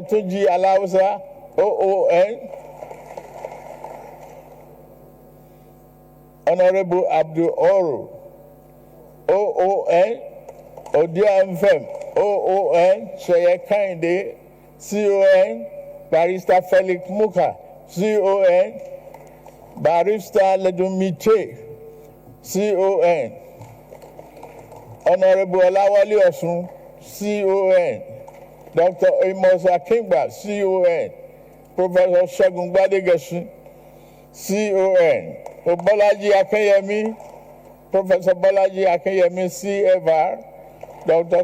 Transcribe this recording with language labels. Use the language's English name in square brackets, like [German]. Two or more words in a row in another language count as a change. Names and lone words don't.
[English] Tuji Alausa, OON, Honorable Abdul Oru, OON, Odia Mfem, OON, Sheye Kinde, CON, Barrister Felix Muka, CON, Barrister Ledumite, CON, Honorable Olawale Osun, CON, Dr. Amos Akingba, CON, Professor Segun Gbadegesin, CON, Bolaji Akinyemi, Professor Bolaji Akinyemi, CFR, Dr.